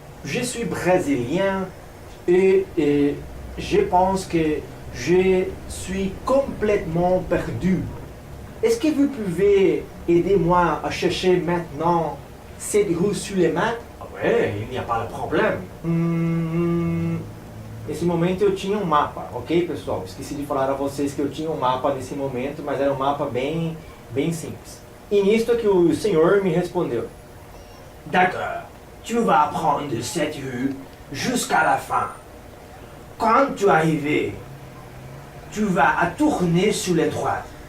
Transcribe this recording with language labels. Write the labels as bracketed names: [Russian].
[French] Je suis brésilien et je pense que je suis complètement perdu. Est-ce que vous pouvez aider moi à chercher maintenant cette rue sur les maps? il n'y a pas de problème. [Portuguese] Nesse momento eu tinha um mapa, ok, pessoal? Esqueci de falar a vocês que eu tinha um mapa nesse momento, mas era um mapa bem simples. E nisto que o senhor me respondeu. [French] D'accord, tu vas prendre cette rue jusqu'à la fin. Quand tu arrives, tu vas à tourner sur les droites.